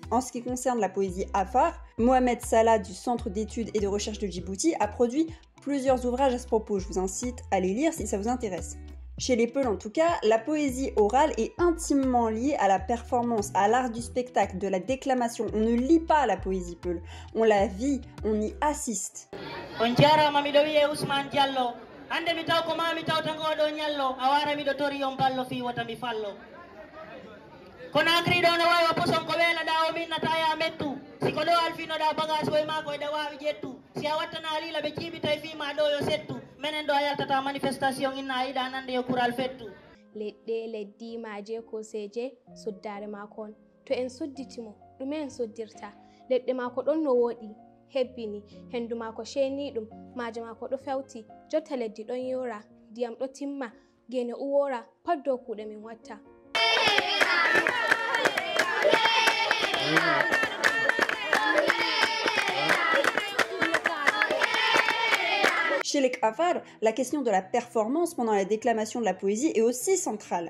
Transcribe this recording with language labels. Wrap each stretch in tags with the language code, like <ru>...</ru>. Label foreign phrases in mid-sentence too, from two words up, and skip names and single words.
<fr>En ce qui concerne la poésie Afar, Mohamed Salah du Centre d'études et de recherche de Djibouti a produit plusieurs ouvrages à ce propos. Je vous incite à les lire si ça vous intéresse. Chez les Peuls en tout cas, la poésie orale est intimement liée à la performance, à l'art du spectacle, de la déclamation. On ne lit pas la poésie Peul, on la vit, on y assiste.</fr> <ff>On jarama miɗo wiye Ousmane Diallo. Hande mi taw ko mami tawta ngoɗo ñallo. A wara miɗo tori on ballo fi wota mi fallo. Kono agriɗo no wawi poson ko weelaɗa o minnata ya mettu. Siko ɗo alfinoɗa bagage boye mako eɗa wawi ƴettu. Si a wattana lila ɓe jiibita e fima ɗo yo settu. Menen ɗo a yaltata manifestation inna a yiɗa nande yo kural fettu. Leɗɗe leddi maje koseje suddare mako on. To en sudditimo ɗume en suddirta? Leɗɗe mako ɗon no woɗi hebbini, hendu mako sheniɗum, maje mako ɗo fewti, jotta leddi ɗon yora, ndiyam ɗo timma, gene uwora, pat dow kuɗe min watta.</ff> <fr>Chez les Afar, la question de la performance pendant la déclamation de la poésie est aussi centrale.</fr>